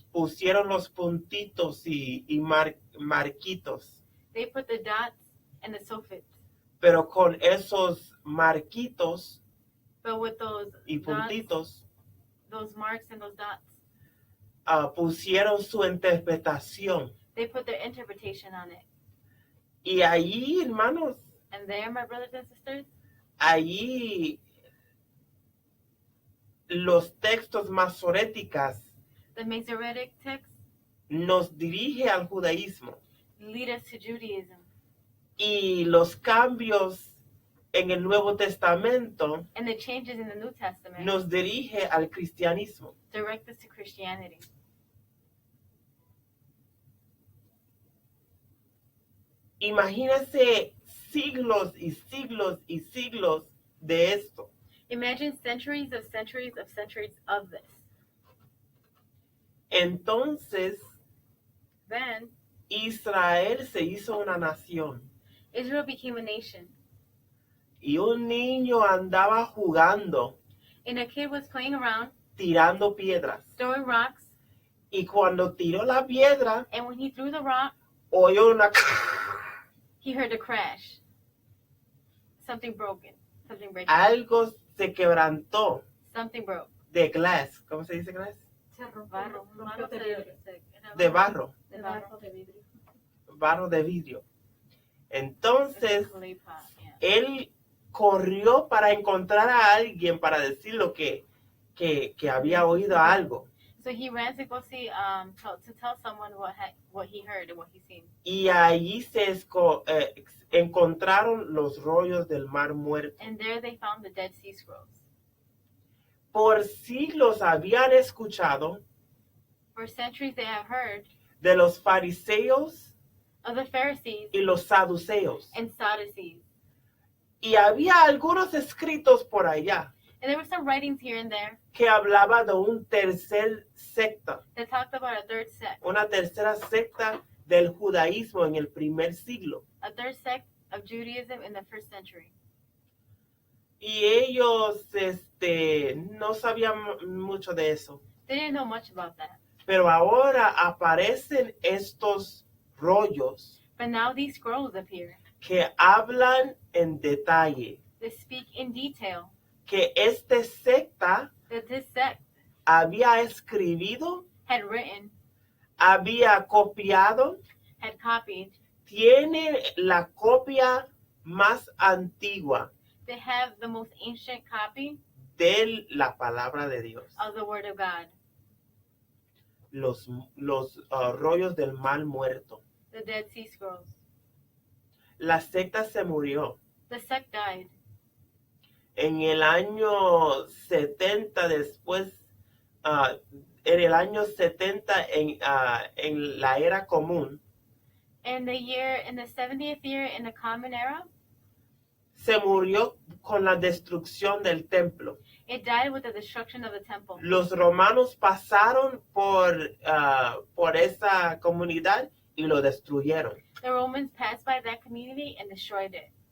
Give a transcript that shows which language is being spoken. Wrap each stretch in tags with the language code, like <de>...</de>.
<es>pusieron los puntitos y marquitos,</es> <en>they put the dots and the suffix.</en> <es>pero con esos marquitos</es> <en>But with those</en> <es>y</es> <en>dots,</en> <es>puntitos</es> <en>those marks and those dots,</en> <es>pusieron su interpretación.</es> <en>they put their interpretation on it.</en> <es>Y allí, hermanos,</es> <en>And there, my brothers and sisters,</en> <es>allí los textos masoréticas</es> <en>the Masoretic text</en> <es>nos dirige al judaísmo,</es> <en>lead us to Judaism.</en> <es>y los cambios en el Nuevo Testamento</es> <en>And the changes in the New Testament</en> <es>nos dirige al cristianismo.</es> <en>direct us to Christianity.</en> <es>Imagínense siglos y siglos y siglos de esto.</es> <en>Imagine centuries of centuries of centuries of this.</en> <es>Entonces,</es> <en>Then,</en> <es>Israel se hizo una nación,</es> <en>Israel became a nation.</en> <es>y un niño andaba jugando,</es> <en>And a kid was playing around,</en> <es>tirando piedras.</es> <en>throwing rocks.</en> <es>Y cuando tiró la piedra,</es> <en>And when he threw the rock,</en> <es>oyó una...</es> <en>he heard a crash. Something broken. Something breaking.</en> <es>Algo se quebrantó</es> <en>Something broke.</en> <es>de glass. ¿Cómo se dice glass? Se rompió, Barro. rompió de vidrio. De barro. De De barro. barro de vidrio. Barro de vidrio. Entonces,</es> <en>Clay pot, yeah.</en> <es>él corrió para encontrar a alguien para decir lo que había oído algo.</es> <en>So he ran to go see, to tell someone what he heard and what he seen.</en> <es>Y allí se encontraron los rollos del Mar Muerto.</es> <en>And there they found the Dead Sea Scrolls.</en> <es>Por siglos habían escuchado</es> <en>For centuries they have heard</en> <es>de los fariseos</es> <en>of the Pharisees</en> <es>y los saduceos.</es> <en>and Sadducees.</en> <es>Y había algunos escritos por allá</es> <en>And there were some writings here and there</en> <es>que hablaba de un tercer secta,</es> <en>that talked about a third sect,</en> <es>una tercera secta del judaísmo en el primer siglo.</es> <en>a third sect of Judaism in the first century.</en> <es>Y ellos no sabían mucho de eso.</es> <en>They didn't know much about that.</en> <es>Pero ahora aparecen estos rollos</es> <en>But now these scrolls appear</en> <es>que hablan en detalle</es> <en>that speak in detail</en> <es>que esta secta</es> <en>that this sect</en> <es>había escribido,</es> <en>had written,</en> <es>había copiado,</es> <en>had copied.</en> <es>tiene la copia más antigua</es> <en>They have the most ancient copy</en> <es>de la palabra de Dios.</es> <en>of the Word of God,</en> <es>Los rollos del mal muerto.</es> <en>the Dead Sea Scrolls.</en> <es>La secta se murió</es> <en>The sect died</en> <es>en el año 70 después, en el año 70 en la era común.</es> <en>in the 70th year in the Common Era.</en> <es>Se murió con la destrucción del templo.</es> <en>It died with the destruction of the temple.</en> <es>Los romanos pasaron por esa comunidad y lo destruyeron.</es> <en>The Romans passed by that community and destroyed it.</en>